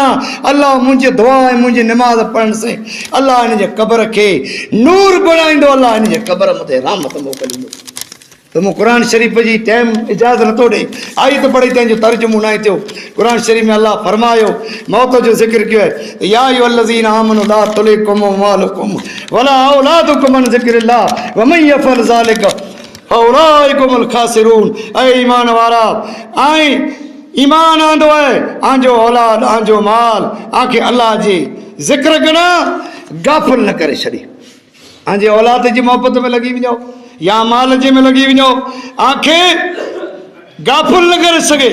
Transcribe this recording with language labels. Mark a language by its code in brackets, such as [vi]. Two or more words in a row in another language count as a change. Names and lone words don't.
[sd] अल्लाह मुंहिंजी दुआ ऐं मुंहिंजी निमाज़ पढ़ण से अल्लाह हिन जे क़बर खे नूर बणाईंदो। अल्लाह हिन जे क़बर मथे रहमत मोकिलींदो। तो मूं क़ुरान शरीफ़ जी टाइम इजाज़त नथो ॾे आई त पढ़ी तंहिंजो तर्जुमो न थियो। क़ुरान शरीफ़ में अल्लाह फरमायो मौत जो ज़िक्र कयो है [ar] يا أيها الذين آمنوا لا تلهكم أموالكم ولا أولادكم عن ذكر الله ومن يفعل ذلك فأولئك هم الخاسرون. [sd] ऐ ईमान वारा ऐं ईमान आंदो है आंजो औलाद आंजो माल आंखे अल्लाह जी ज़िक्र कना गाफ़िल न करे छॾी। आंजे औलाद जी मोहब्बत में लॻी वञो या माल जे में लॻी वञो आंखे गाफ़िल न करे सघे।